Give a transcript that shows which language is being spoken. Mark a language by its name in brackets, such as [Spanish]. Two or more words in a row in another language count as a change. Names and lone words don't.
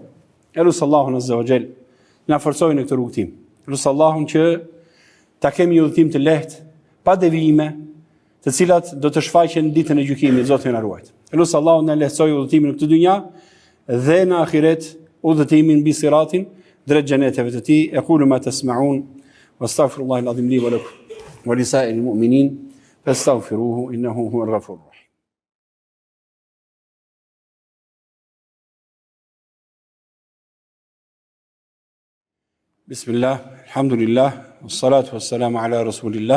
[Albanian] Elus Allahun [Arabic] عز وجل [Albanian] na forcojë në këtë rrugëtim. Elus Allahun që ta kemi një udhëtim të lehtë, pa devijime, të cilat do të shfaqen ditën e gjykimit, Zoti na ruaj. Elus Allahun na lehtësoj udhëtimin në këtë dynja dhe në ahiret udhëtimin mbi siratin drejt xheneteve të tij. [Arabic] أقول ما تسمعون وأستغفر الله العظيم لي ولكم ولسائر المؤمنين فاستغفروه إنه هو الغفور الرحيم. بسم الله، الحمد لله، والصلاة والسلام على رسول الله.